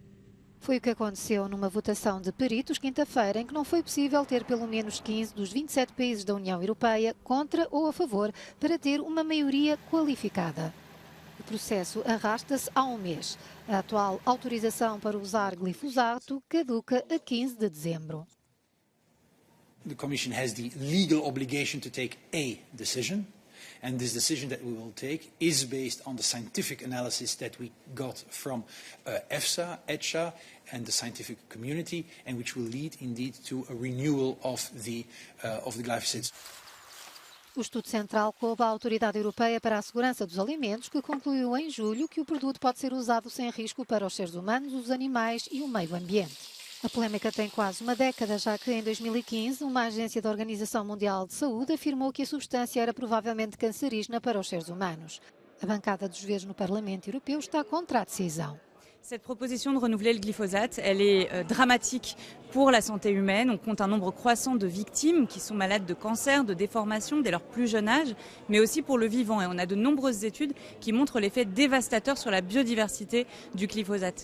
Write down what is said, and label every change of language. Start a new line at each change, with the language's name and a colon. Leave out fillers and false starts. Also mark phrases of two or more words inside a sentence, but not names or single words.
Portuguese: Foi o que aconteceu numa votação de peritos quinta-feira, em que não foi possível ter pelo menos 15 dos 27 países da União Europeia contra ou a favor para ter uma maioria qualificada. O processo arrasta-se há um mês. A atual autorização para usar glifosato caduca a 15 de dezembro.
English: The Commission has the legal obligation to take a decision, and this decision that we will take is based on the scientific analysis that we got from EFSA, ECHA, and the scientific community, and which will lead indeed to a renewal of the glyphosate.
Portuguese: O estudo central coube à Autoridade Europeia para a Segurança dos Alimentos, que concluiu em julho que o produto pode ser usado sem risco para os seres humanos, os animais e o meio ambiente. A polémica tem quase uma década, já que em 2015 uma agência da Organização Mundial de Saúde afirmou que a substância era provavelmente cancerígena para os seres humanos. A bancada dos Verdes no Parlamento Europeu está contra a decisão.
French: Cette proposition de renouveler le glyphosate, elle est dramatique pour la santé humaine. On compte un nombre croissant de victimes qui sont malades de cancer, de déformations dès leur plus jeune âge, mais aussi pour le vivant. Et on a de nombreuses études qui montrent l'effet dévastateur sur la biodiversité du glyphosate.